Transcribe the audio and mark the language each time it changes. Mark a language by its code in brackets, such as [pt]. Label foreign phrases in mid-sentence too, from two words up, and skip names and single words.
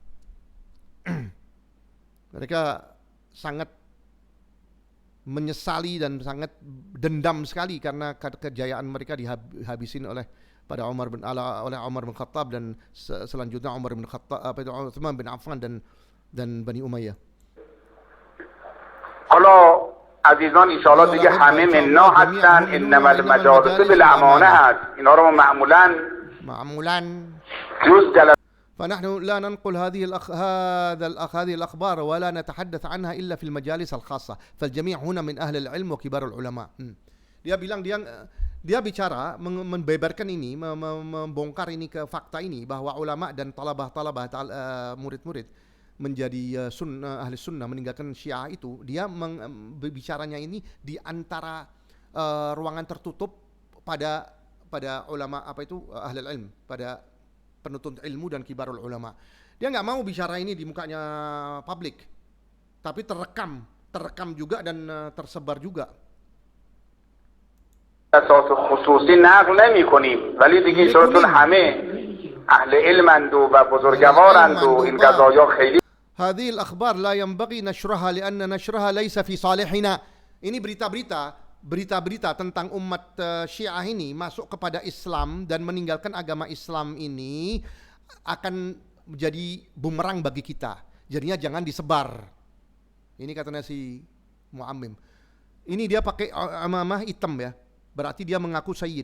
[id] Mereka sangat menyesali dan sangat dendam sekali karena kejayaan mereka dihabisin oleh Umar bin Khattab dan selanjutnya Umar bin Khattab, Utsman bin Affan dan Bani Umayyah. [fa] حالا عزیزان [ar] ان شاء الله [fa] دیگه همه مننا هستن، [ar] انما المجالس بالامانه [fa] هست. اینا رو معمولا جز [ar] فنحن لا ننقل هذه الأخبار ولا نتحدث عنها إلا في المجالس الخاصة، فالجميع هنا من أهل العلم وكبار العلماء. [id] Dia bilang dia bicara membeberkan ini, membongkar ini ke fakta ini, bahwa ulama dan talabah murid-murid menjadi ahli sunnah, meninggalkan Syiah itu. Dia bicaranya ini di antara ruangan tertutup pada ulama ahli ilm, pada penuntut ilmu dan [ar] كبار العلماء. [id] Dia nggak mau bicara ini di mukanya publik, tapi terekam juga dan tersebar juga. [fa] اساس خصوصی نقل نمی کنیم، ولی دیگه ایشون همه اهل علمند و بزرگوارند و این قضایا خیلی. [ar] هذه الأخبار لا ينبغي نشرها لأن نشرها ليس في صالحنا. [id] Ini berita-berita berita-berita tentang umat Syiah ini masuk kepada Islam dan meninggalkan agama Islam ini akan menjadi bumerang bagi kita. Jadinya jangan disebar. Ini katanya si Muammim. Ini dia pakai amamah hitam ya. Berarti dia mengaku sayyid.